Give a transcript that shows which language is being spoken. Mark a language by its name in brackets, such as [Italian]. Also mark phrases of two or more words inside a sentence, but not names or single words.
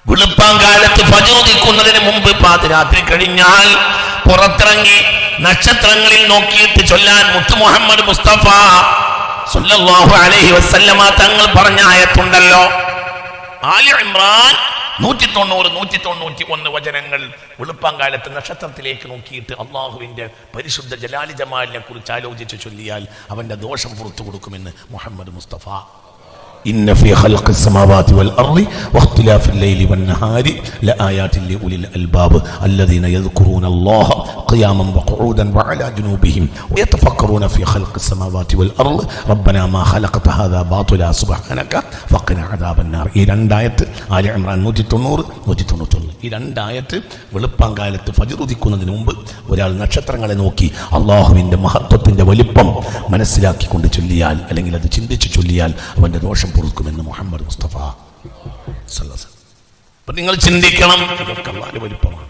[Malayalam] വെളുപ്പാങ്കാലത്ത് ഫജ്ർ ഉദിക്കുന്നതിന് മുമ്പ് പാതിരാത്രി കഴിഞ്ഞാൽ പുറത്തിറങ്ങി നക്ഷത്രങ്ങളിൽ നോക്കിയിട്ട് ചൊല്ലാൻ മുത്ത് മുഹമ്മദ് മുസ്തഫ [Arabic] صلى الله عليه وسلم [Malayalam] തങ്ങൾ പറഞ്ഞ ആയത്തുണ്ടല്ലോ. ആലി ഇമ്രാൻ 191 വചനങ്ങൾ. വെളുപ്പാങ്കാലത്ത് നക്ഷത്രത്തിലേക്ക് നോക്കിയിട്ട് അള്ളാഹുവിന്റെ പരിശുദ്ധ ജലാലി ജമാലിനെ കുറിച്ച് ആലോചിച്ച് ചൊല്ലിയാൽ അവന്റെ ദോഷം പുറത്തു കൊടുക്കുമെന്ന് മുഹമ്മദ് മുസ്തഫ. [Arabic] إن في خلق السماوات والأرض واختلاف الليل والنهار لآيات لأولي الألباب الذين يذكرون الله قياما وقعودا وعلى جنوبهم ويتفكرون في خلق السماوات والأرض ربنا ما خلقت هذا باطلا سبحانك فقنا عذاب النار. [Malayalam] ഈ രണ്ടായത്ത് ആല ഇമ്രാൻ 190 ഈ രണ്ടായത്ത് വെളുപ്പാങ്കാലത്ത് ഫജ്ർ ഉദിക്കുന്നതിന് മുമ്പ് ഒരാൾ നക്ഷത്രങ്ങളെ നോക്കി അള്ളാഹുവിന്റെ മഹത്വത്തിന്റെ വലിപ്പം മനസ്സിലാക്കിക്കൊണ്ട് ചൊല്ലിയാൽ, അല്ലെങ്കിൽ അത് ചിന്തിച്ച് ചൊല്ലിയാൽ അവന്റെ ദോഷം പൊറുക്കുമെന്ന് മുഹമ്മദ് മുസ്തഫ. അപ്പൊ നിങ്ങൾ ചിന്തിക്കണം, ഇതൊക്കെ വലിപ്പമാണ്.